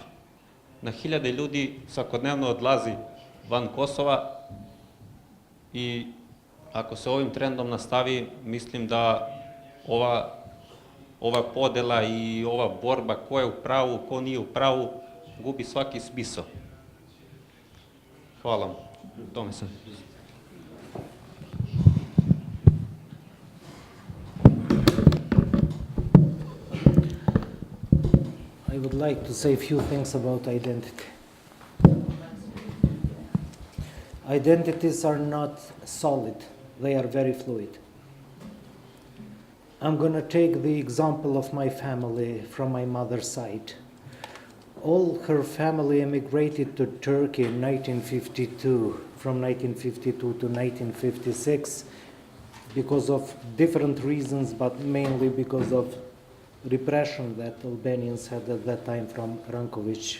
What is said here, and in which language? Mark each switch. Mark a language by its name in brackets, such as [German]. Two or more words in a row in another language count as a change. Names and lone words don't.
[Serbian] Na hiljade ljudi svakodnevno odlazi van Kosova i ako se ovim trendom nastavi, mislim da ova podela i ova borba ko je u pravu, ko nije u pravu, gubi svaki smisao. Hvala vam. Tome sam. [English] I would like to say a few things about identity. Identities are not solid, they are very fluid. I'm going to take the example of my family from my mother's side. All her family emigrated to Turkey in 1952, from 1952 to 1956, because of different reasons, but mainly because of repression that Albanians had at that time from Rankovic.